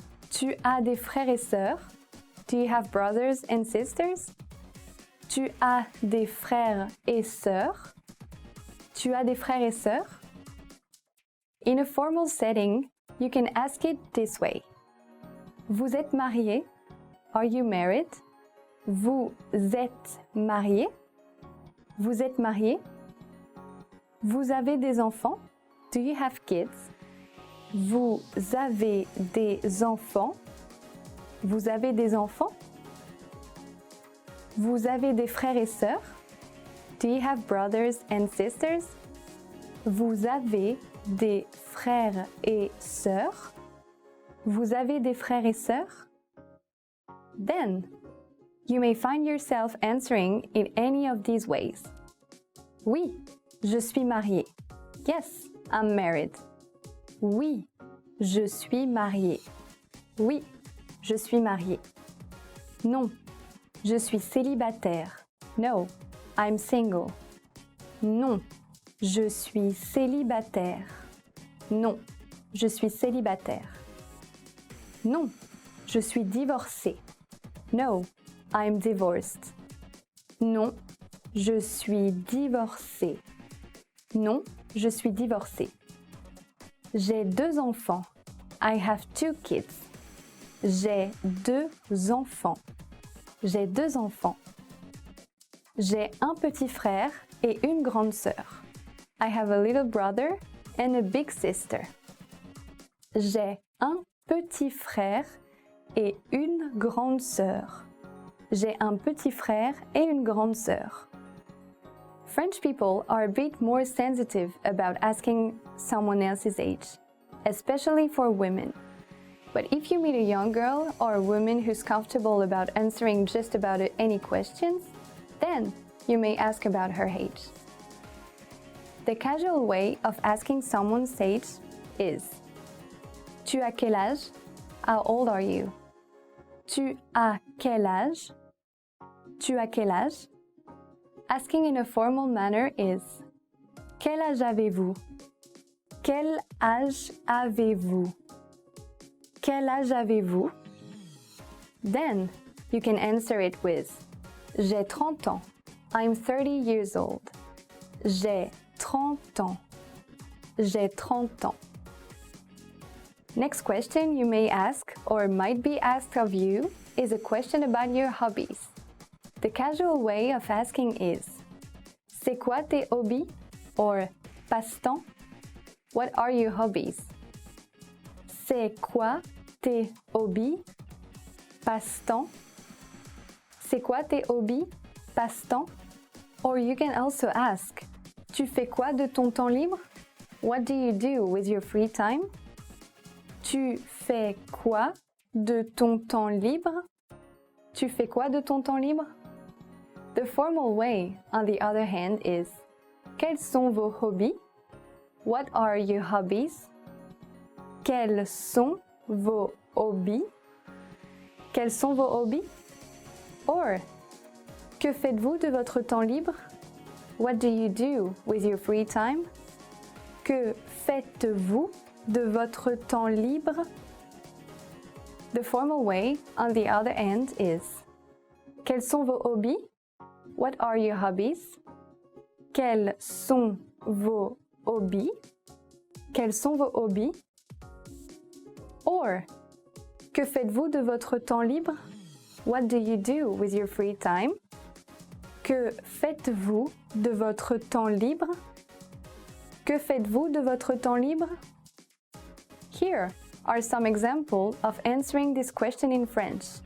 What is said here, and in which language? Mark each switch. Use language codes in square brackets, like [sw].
[fr] Tu as des frères et sœurs? [en] Do you have brothers and sisters? [fr] Tu as des frères et sœurs? Tu as des frères et sœurs? [en] In a formal setting, you can ask it this way. [fr] Vous êtes marié? [en] Are you married? [fr] Vous êtes marié? Vous êtes marié? Vous avez des enfants? [en] Do you have kids? [fr] Vous avez des enfants? Vous avez des enfants? Vous avez des frères et sœurs? [en] Do you have brothers and sisters? [fr] Vous avez des frères et sœurs? Vous avez des frères et sœurs? [en] Then, you may find yourself answering in any of these ways. [fr] Oui, je suis mariée. [en] Yes, I'm married. [fr] Oui, je suis mariée. Oui, je suis mariée. Non, je suis célibataire. [en] No, I'm single. [fr] Non, je suis célibataire. Non, je suis célibataire. Non, je suis divorcée. [en] No, I'm divorced. [fr] Non, je suis divorcée. Non, je suis divorcée. J'ai 2 enfants. [en] I have 2 kids. [fr] J'ai 2 enfants. J'ai 2 enfants. J'ai un petit frère et une grande sœur. [en] I have a little brother and a big sister. [fr] J'ai un petit frère et une grande sœur. J'ai un petit frère et une grande sœur. [en] French people are a bit more sensitive about asking someone else's age, especially for women. But if you meet a young girl or a woman who's comfortable about answering just about any questions, then you may ask about her age. The casual way of asking someone's age is [fr] Tu as quel âge? [en] How old are you? [fr] Tu as quel âge? Tu as quel âge? [en] Asking in a formal manner is [fr] Quel âge avez-vous? Quel âge avez-vous? Quel âge avez-vous? [en] Then you can answer it with [fr] J'ai 30 ans. [en] I'm 30 years old. [fr] J'ai 30 ans. J'ai 30 ans. [en] Next question you may ask or might be asked of you is a question about your hobbies. The casual way of asking is [fr] C'est quoi tes hobbies? [en] Or passe-temps? What are your hobbies? [fr] C'est quoi tes hobbies? Passe-temps? C'est quoi tes hobbies? Passe-temps? [en] Or you can also ask [fr] Tu fais quoi de ton temps libre? [en] What do you do with your free time? [fr] Tu fais quoi de ton temps libre? Tu fais quoi de ton temps libre? [en] The formal way, on the other hand, is [fr] Quels sont vos hobbies? [en] What are your hobbies? [fr] Quels sont vos hobbies? Quels sont vos hobbies? Or, que faites-vous de votre temps libre? [en] What do you do with your free time? [fr] Que faites-vous de votre temps libre? [en] The formal way, on the other end, is [fr] Quels sont vos hobbies? [en] What are your hobbies? [fr] Quels sont vos hobbies? Quels sont vos hobbies? Or, que faites-vous de votre temps libre? [en] What do you do with your free time? [fr] Que faites-vous de votre temps libre? Que faites-vous de votre temps libre? [en] Here are some examples of answering this question in French.